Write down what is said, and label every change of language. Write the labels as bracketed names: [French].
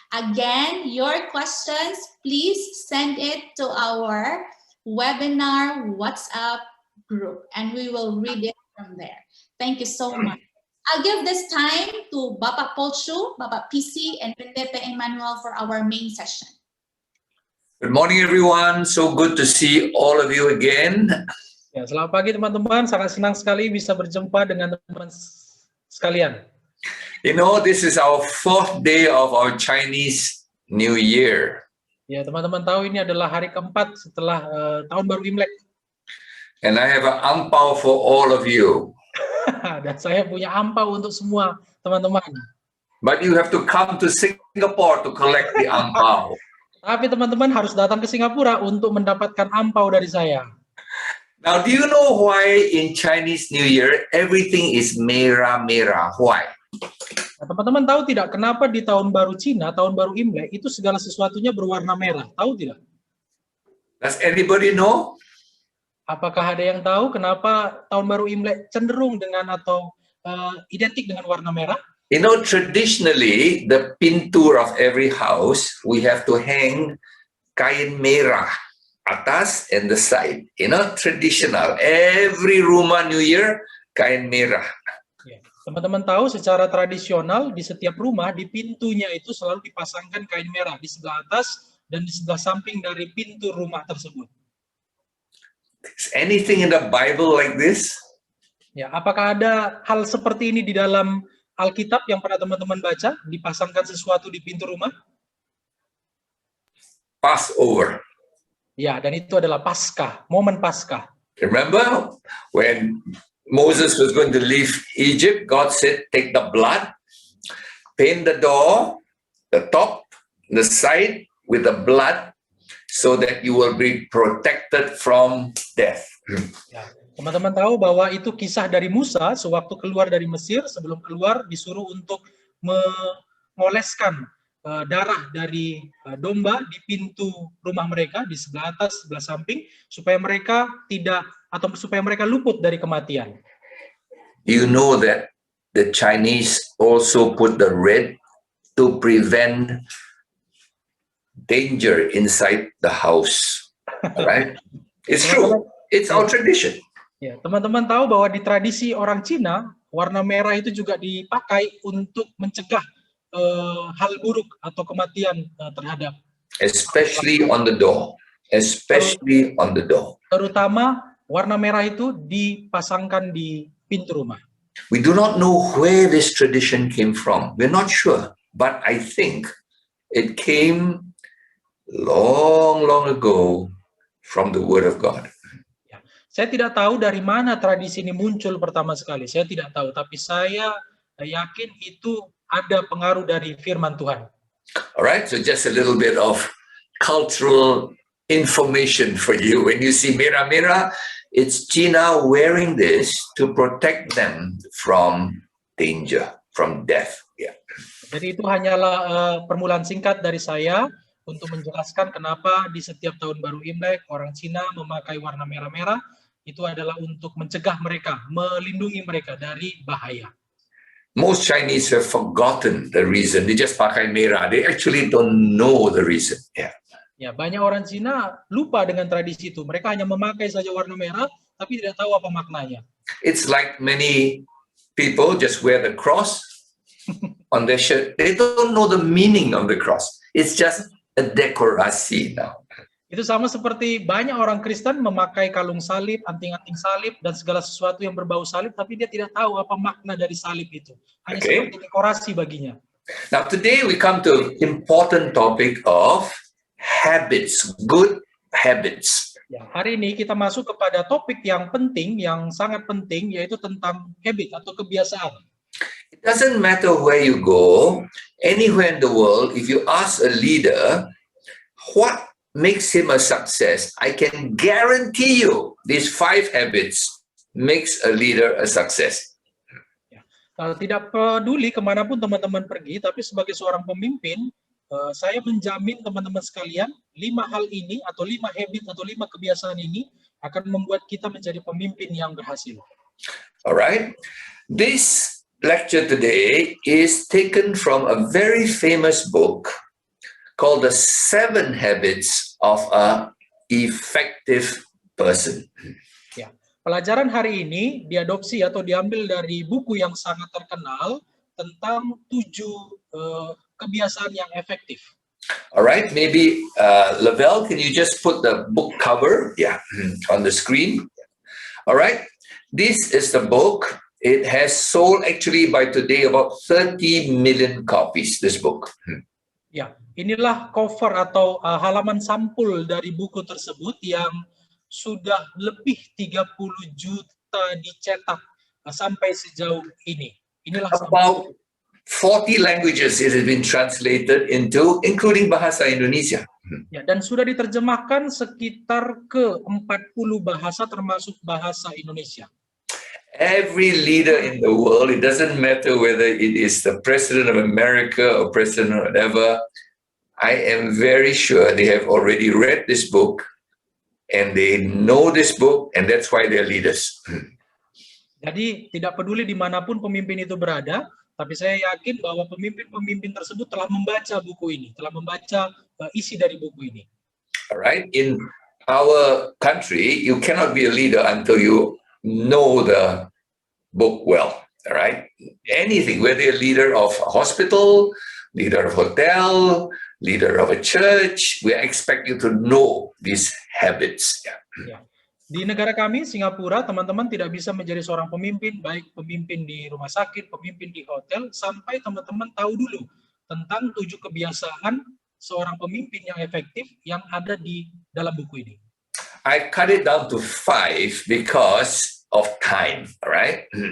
[English] Again, your questions, please send it to our webinar WhatsApp group, and we will read it from there. Thank you so much. I'll give this time to Bapak Polshu, Bapak PC, and Pendeta Emmanuel for our main session. Good morning, everyone. So good to see all of you again. [Indonesian] Ya, selamat pagi teman-teman. Sangat senang sekali bisa berjumpa dengan teman-teman sekalian. [English] You know, this is our 4th day of our Chinese New Year. [Indonesian] Ya, teman-teman tahu ini adalah hari keempat setelah tahun baru Imlek. [English] And I have an angpao for all of you. [Indonesian] Dan saya punya ampau untuk semua teman-teman. [English] But you have to come to Singapore to collect the angpao. [Indonesian] Tapi teman-teman harus datang ke Singapura untuk mendapatkan ampau dari saya. [English] Now, do you know why in Chinese New Year everything is [Indonesian] merah-merah? [English] Why? [Indonesian] Nah, teman-teman tahu tidak kenapa di tahun baru Cina, tahun baru Imlek, itu segala sesuatunya berwarna merah? Tahu tidak? [English] Does anybody know? [Indonesian] Apakah ada yang tahu kenapa tahun baru Imlek cenderung dengan atau identik dengan warna merah? [English] You know, traditionally, the pintu of every house, we have to hang [Indonesian] kain merah atas [English] and the side. You know, traditional. Every rumah New Year, [Indonesian] kain merah. Ya. Teman-teman tahu secara tradisional di setiap rumah, di pintunya itu selalu dipasangkan kain merah di sebelah atas dan di sebelah samping dari pintu rumah tersebut. [English] Is anything in the Bible like this? [Indonesian] Ya, apakah ada hal seperti ini di dalam Alkitab yang pernah teman-teman baca, dipasangkan sesuatu di pintu rumah? [English] Passover. [Indonesian] Ya, dan itu adalah Paskah, momen Paskah. [English] Remember when Moses was going to leave Egypt, God said, take the blood, paint the door, the top, the side with the blood, so that you will be protected from death. [Indonesian] Ya, teman-teman tahu bahwa itu kisah dari Musa sewaktu keluar dari Mesir, sebelum keluar disuruh untuk mengoleskan darah dari domba di pintu rumah mereka di sebelah atas, sebelah samping, supaya mereka supaya mereka luput dari kematian. [English] You know that the Chinese also put the red to prevent danger inside the house, right? It's true. It's our tradition. [Indonesian] Ya, teman-teman tahu bahwa di tradisi orang Cina, warna merah itu juga dipakai untuk mencegah hal buruk atau kematian terhadap. [English] Especially on the door. Especially on the door. [Indonesian] Terutama warna merah itu dipasangkan di pintu rumah. [English] We do not know where this tradition came from. We're not sure. But I think it came long, long ago from the Word of God. [Indonesian] Ya, saya tidak tahu dari mana tradisi ini muncul pertama sekali. Saya tidak tahu, tapi saya yakin itu ada pengaruh dari firman Tuhan. [English] Alright, so just a little bit of cultural information for you. When you see [Indonesian] merah-merah, [English] it's China wearing this to protect them from danger, from death. Yeah. [Indonesian] Jadi itu hanyalah permulaan singkat dari saya untuk menjelaskan kenapa di setiap tahun baru Imlek orang Cina memakai warna merah-merah. Itu adalah untuk mencegah mereka, melindungi mereka dari bahaya. [English] Most Chinese have forgotten the reason. They just [Indonesian] pakai merah. [English] They actually don't know the reason. Yeah. [Indonesian] Ya, banyak orang Cina lupa dengan tradisi itu. Mereka hanya memakai saja warna merah, tapi tidak tahu apa maknanya. [English] It's like many people just wear the cross on their shirt. They don't know the meaning of the cross. It's just a dekorasi now. [Indonesian] Itu sama seperti banyak orang Kristen memakai kalung salib, anting-anting salib, dan segala sesuatu yang berbau salib, tapi dia tidak tahu apa makna dari salib itu. Hanya Okay. seperti dekorasi baginya. [English] Now, today we come to important topic of habits, good habits. [Indonesian] Ya, hari ini kita masuk kepada topik yang penting, yang sangat penting, yaitu tentang habit atau kebiasaan. [English] It doesn't matter where you go, anywhere in the world, if you ask a leader what makes him a success, I can guarantee you these 5 habits makes a leader a success. [Indonesian] Tidak peduli kemanapun teman-teman pergi, tapi sebagai seorang pemimpin, saya menjamin teman-teman sekalian, 5 hal ini atau 5 habit atau 5 kebiasaan ini akan membuat kita menjadi pemimpin yang berhasil. [English] All right. This lecture today is taken from a very famous book called The 7 Habits of an Effective Person. [Indonesian] Ya, pelajaran hari ini diadopsi atau diambil dari buku yang sangat terkenal tentang 7 kebiasaan yang efektif. [English] All right, maybe Lavelle, can you just put the book cover, on the screen? All right, this is the book. It has sold actually by today about 30 million copies, this book. [Indonesian] Ya, inilah cover atau halaman sampul dari buku tersebut yang sudah lebih 30 juta dicetak sampai sejauh ini. Inilah [English] About 40 languages it has been translated into, including Bahasa Indonesia. [Indonesian] ya, dan sudah diterjemahkan sekitar ke 40 bahasa termasuk bahasa Indonesia. [English] Every leader in the world, it doesn't matter whether it is the president of America or president or whatever, I am very sure they have already read this book and they know this book, and that's why they're leaders. [Indonesian] Jadi tidak peduli dimanapun pemimpin itu berada, tapi saya yakin bahwa pemimpin-pemimpin tersebut telah membaca buku ini, telah membaca isi dari buku ini. [English] All right. In our country, you cannot be a leader until you know the book well. All right. Anything, whether you're a leader of a hospital, leader of a hotel, leader of a church, we expect you to know these habits. Ya. [Indonesian] Di negara kami, Singapura, teman-teman tidak bisa menjadi seorang pemimpin, baik pemimpin di rumah sakit, pemimpin di hotel, sampai teman-teman tahu dulu tentang 7 kebiasaan seorang pemimpin yang efektif yang ada di dalam buku ini. [English] I cut it down to 5 because of time, all right?